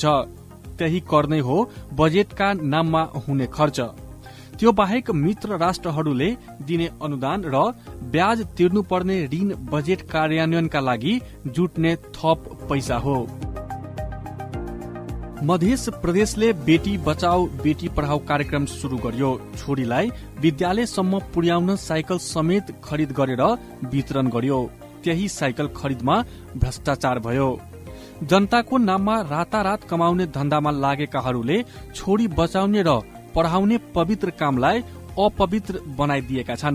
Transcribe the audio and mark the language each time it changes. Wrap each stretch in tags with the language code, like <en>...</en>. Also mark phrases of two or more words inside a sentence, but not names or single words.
<ne>त्यही कर नै हो बजेटका नाममा हुने खर्च। त्यो बाहेक मित्र राष्ट्रहरूले दिने अनुदान र ब्याज तिर्नुपर्ने ऋण बजेट कार्यान्वयनका लागि जुट्ने थप पैसा हो। मध्य प्रदेशले बेटी बचाओ बेटी पढाओ कार्यक्रम शुरू गर्यो। छोरीलाई विद्यालयसम्म पुर्याउन साइकल समेत खरिद गरेर वितरण गर्यो। त्यही साइकल खरिदमा भ्रष्टाचार भयो। जनताको नाममा रातारात कमाउने धन्दामा लागेकाहरूले छोरी बचाउने र पढाउने पवित्र कामलाई अपवित्र बनाइदिएका छन्।</ne>